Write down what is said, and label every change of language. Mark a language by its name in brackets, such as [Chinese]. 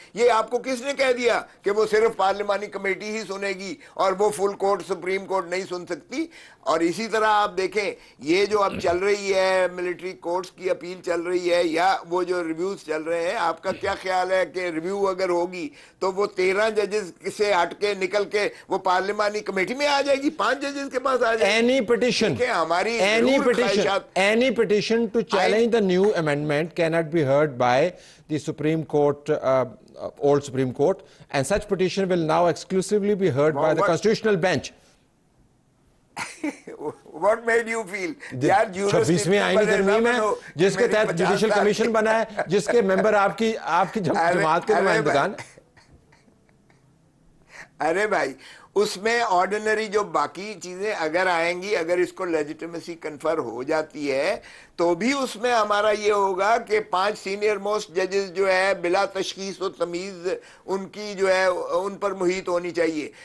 [Urdu] یہ آپ کو کس نے کہہ دیا کہ وہ صرف پارلیمانی کمیٹی ہی سنے گی اور وہ فل کورٹ سپریم کورٹ نہیں سن سکتی؟ اور اسی طرح آپ دیکھیں یہ جو اب چل رہی ہے ملٹری کورٹس کی اپیل چل رہی ہے یا وہ جو ریویوز چل رہے ہیں, آپ کا کیا خیال ہے کہ ریویو اگر ہوگی تو وہ 13 ججز سے ہٹ کے نکل کے وہ پارلیمانی کمیٹی میں آ جائے گی, 5 ججز کے پاس آ جائے گی؟ [English] Any petition to challenge the new amendment cannot be heard by the Supreme Court, old Supreme Court, and such petition will now exclusively be heard by the Constitutional Bench. What made you feel? [Urdu] 26ویں آئینی ترمیم ہے جس کے تحت judicial commission بنا ہے, جس کے ممبر آپ کی جماعت کے نمائندگان. ارے بھائی اس میں آرڈینری جو باقی چیزیں اگر آئیں گی, اگر اس کو لیجیٹیمیسی کنفر ہو جاتی ہے تو بھی اس میں ہمارا یہ ہوگا کہ 5 سینئر موسٹ ججز جو ہے بلا تشخیص و تمیز ان کی جو ہے ان پر محیط ہونی چاہیے.